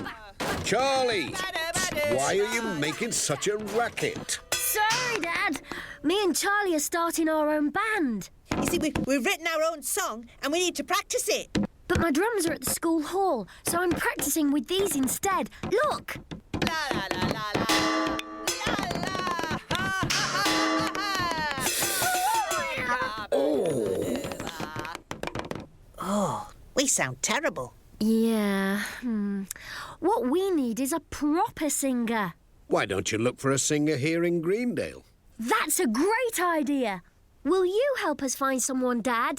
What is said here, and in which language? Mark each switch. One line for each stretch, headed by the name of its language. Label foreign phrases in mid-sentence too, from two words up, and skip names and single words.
English: Charlie! Why are you making such a racket? Sorry, Dad. Me and Charlie are starting our own band. You see, we've written our own song and we need to practice it. But my drums are at the school hall, so I'm practicing with these instead. Look! La la la la la. La la. Ha ha ha ha. Oh, we sound terrible. Yeah. What we need is a proper singer. Why don't you look for a singer here in Greendale? That's a great idea. Will you help us find someone, Dad?